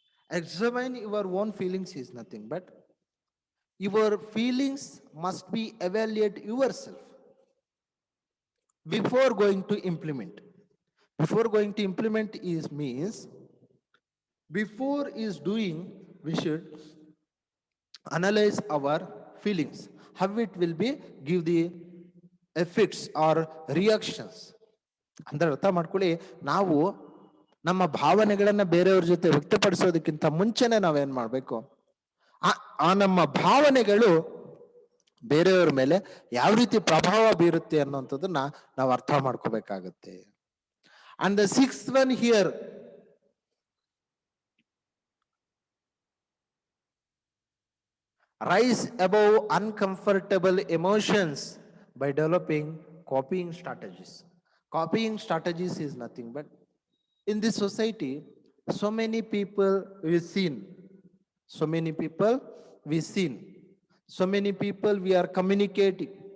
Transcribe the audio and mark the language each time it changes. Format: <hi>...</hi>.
<en>Examine your own feelings is nothing but your feelings must be evaluate yourself before going to implement. Before going to implement is means, before is doing, we should analyze our feelings, how it will be give the effects or reactions.</en> <kn>ಅಂದ್ರೆ ಅರ್ಥ ಮಾಡ್ಕೊಳ್ಳಿ, ನಾವು ನಮ್ಮ ಭಾವನೆಗಳನ್ನ ಬೇರೆಯವ್ರ ಜೊತೆ ವ್ಯಕ್ತಪಡಿಸೋದಕ್ಕಿಂತ ಮುಂಚೆನೆ ನಾವೇನ್ ಮಾಡ್ಬೇಕು, ಆ ನಮ್ಮ ಭಾವನೆಗಳು ಬೇರೆಯವ್ರ ಮೇಲೆ ಯಾವ ರೀತಿ ಪ್ರಭಾವ ಬೀರುತ್ತೆ ಅನ್ನೋಂಥದ್ದನ್ನ ನಾವು ಅರ್ಥ ಮಾಡ್ಕೋಬೇಕಾಗತ್ತೆ.</kn> <en>And the sixth one here, rise above uncomfortable emotions by developing copying strategies. Copying strategies is nothing but, in this society, so many people we've seen, so many people we've seen, so many people we are communicating.</en>